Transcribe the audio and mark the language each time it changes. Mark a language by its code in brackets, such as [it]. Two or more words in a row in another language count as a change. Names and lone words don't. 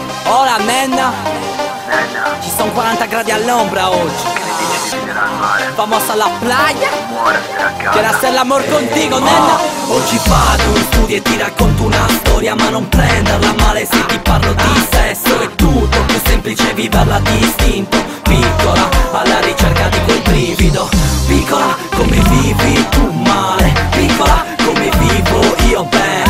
[es] Hola nena, [it] ci sono 40 gradi all'ombra oggi. [es] Vamos a la playa, quiero hacer l'amor contigo nena. [it] Oggi vado in studio e ti racconto una storia, ma non prenderla male se ti parlo di sesso. È tutto più semplice viverla distinto. Piccola, alla ricerca di quel brivido. Piccola, come vivi tu male. Piccola, come vivo io bene.